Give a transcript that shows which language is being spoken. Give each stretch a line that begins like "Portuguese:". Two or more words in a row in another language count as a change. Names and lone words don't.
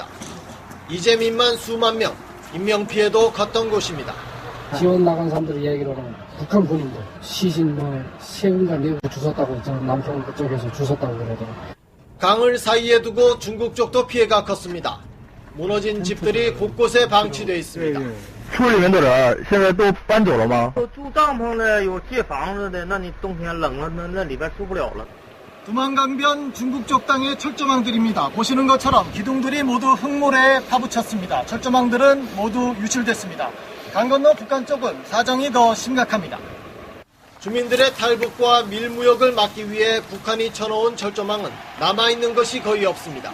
Korean: 이재민만 수만 명, 인명피해도 컸던 곳입니다. 지원 나간 사람들 이야기로는 북한 군인들 시신 세운가 내고 주웠다고 남편 그쪽에서 주웠다고 그러더라고요. 강을 사이에 두고 중국 쪽도 피해가 컸습니다. 무너진 집들이 곳곳에 방치되어 있습니다.
Chinese: 村里面的人现在都搬走了吗？住帐篷的，有借房子的，那你冬天冷了，那里边住不了了。
Korean: 두만강변 중국 쪽 땅의 철조망들입니다. 보시는 것처럼 기둥들이 모두 흙모래에 파묻혔습니다. 철조망들은 모두 유실됐습니다. 강 건너 북한 쪽은 사정이 더 심각합니다. 주민들의 탈북과 밀무역을 막기 위해 북한이 쳐놓은 철조망은 남아있는 것이 거의 없습니다.